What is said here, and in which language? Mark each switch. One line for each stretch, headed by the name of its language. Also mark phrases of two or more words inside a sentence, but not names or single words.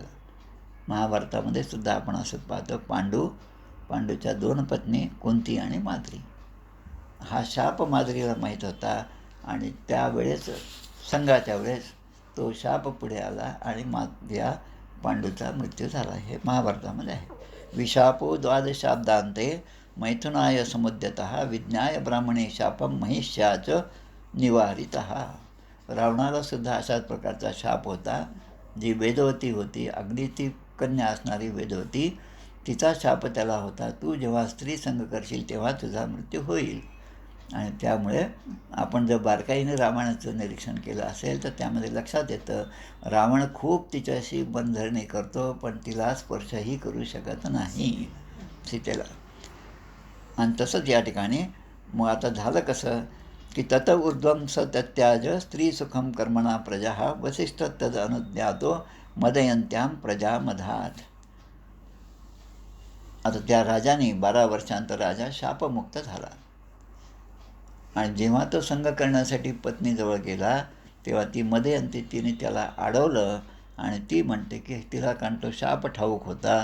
Marathi: महाभारतामध्ये सुद्धा आपण असं पाहतो. पांडूच्या 2 पत्नी कुंती आणि माद्री. हा शाप माद्रीला माहीत होता आणि त्यावेळेस संघाच्या वेळेस तो शाप पुढे आला आणि या पांडूचा मृत्यू झाला. हे महाभारतामध्ये आहे.
Sanskrit: विशापो 12शाब्दान्ते मैथुनाय समुद्यतः विज्ञाय ब्राह्मणे शापम महिष्याच निवारितः.
Marathi: रावणाला सुद्धा अशाच प्रकारचा शाप होता. जी वेदवती होती, अग्नीची कन्या असणारी वेदवती, तिचा शाप त्याला होता. तू जेव्हा स्त्री संग करशील तेव्हा तुझा मृत्यू होईल. आणि त्यामुळे आपण जर बारकाईने रामायणाचं निरीक्षण केलं असेल तर त्यामध्ये लक्षात येतं रावण खूप तिच्याशी बंधने करतो पण तिला स्पर्शही करू शकत नाही सीतेला. आणि तसंच या ठिकाणी मग आता झालं कसं की
Sanskrit: तत ऊर्ध्वं स तत्याज स्त्रीसुखम कर्मणा प्रजा वसिष्ठ तद अनुज्ञातो मदयंत्याम प्रजामधात.
Marathi: आता त्या राजाने 12 वर्षांतर राजा शापमुक्त झाला. आणि जेव्हा तो संग करण्यासाठी पत्नीजवळ गेला तेव्हा ती मदयंती तिने त्याला अडवलं आणि ती म्हणते की तिला कारण तो शाप ठाऊक होता.